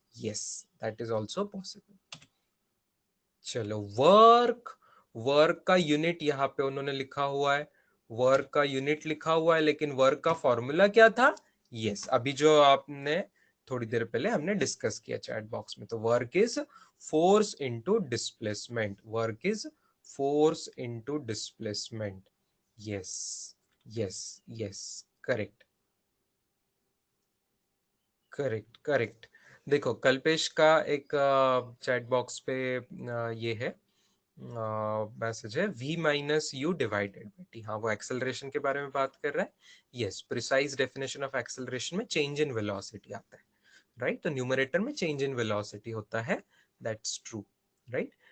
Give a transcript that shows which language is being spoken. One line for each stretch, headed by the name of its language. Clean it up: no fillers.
English: Yes, that is also possible.
Hindi: चलो, work, work का unit यहाँ पे उन्होंने लिखा हुआ है, वर्क का यूनिट लिखा हुआ है, लेकिन वर्क का फॉर्मूला क्या था? यस, अभी जो आपने थोड़ी देर पहले हमने डिस्कस किया चैट बॉक्स में, तो
English: Work is force into displacement, work is force into displacement. Yes, yes, yes, correct, correct, correct.
Hindi: देखो, कल्पेश का एक चैट बॉक्स पे ये है मैसेज है, v minus you divided by T. हाँ, वो एक्सेलरेशन के बारे में बात कर रहा है। Yes,
English: precise definition of acceleration
Hindi: में चेंज इन वेलोसिटी आता है, राइट? तो न्यूमरेटर में चेंज इन वेलोसिटी होता है,
English: That's true, right?